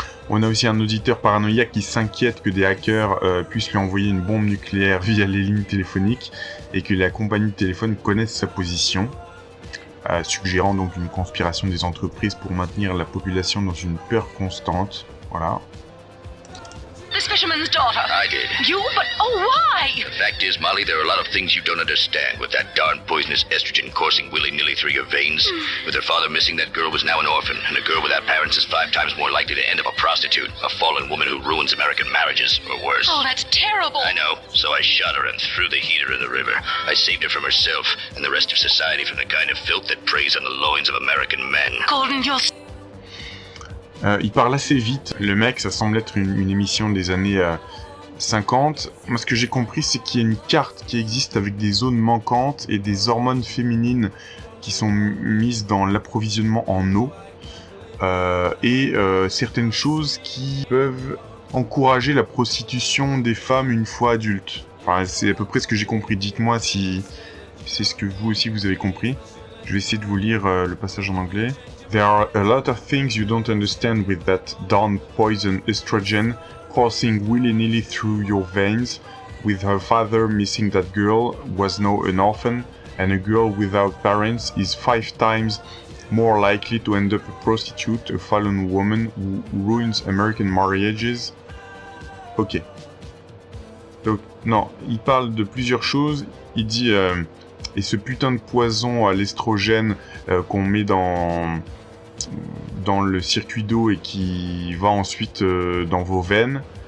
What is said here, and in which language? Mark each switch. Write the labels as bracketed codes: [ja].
[fr] On a aussi un auditeur paranoïaque qui s'inquiète que des hackers puissent lui envoyer une bombe nucléaire via les lignes téléphoniques et que la compagnie de téléphone connaisse sa position, suggérant donc une conspiration des entreprises pour maintenir la population dans une peur constante. Voilà. [en] This fisherman's daughter. I did. You? But why? The fact is, Molly, there are a lot of things you don't understand. With that darn poisonous estrogen coursing willy-nilly through your veins, with her father missing, that girl was now an orphan, and a girl without parents is 5 times more likely to end up a prostitute, a fallen woman who ruins American marriages, or worse. Oh, that's terrible. I know. So I shot her and threw the heater in the river. I saved her from herself and the rest of society from the kind of filth that preys on the loins of American men. Golden, you're... [fr] Il parle assez vite. Le mec, ça semble être une émission des années 50. Moi, ce que j'ai compris, c'est qu'il y a une carte qui existe avec des zones manquantes et des hormones féminines qui sont mises dans l'approvisionnement en eau. Et certaines choses qui peuvent encourager la prostitution des femmes une fois adultes. Enfin, c'est à peu près ce que j'ai compris. Dites-moi si c'est ce que vous aussi vous avez compris. Je vais essayer de vous lire le passage en anglais. [en] There are a lot of things you don't understand with that darn poison estrogen coursing willy-nilly through your veins. With her father missing, that girl was now an orphan, and a girl without parents is 5 times more likely to end up a prostitute, a fallen woman who ruins American marriages. Ok. [fr] Donc, non, il parle de plusieurs choses. Il dit... et ce putain de poison à l'estrogène qu'on met dans le circuit d'eau et qui va ensuite dans vos veines,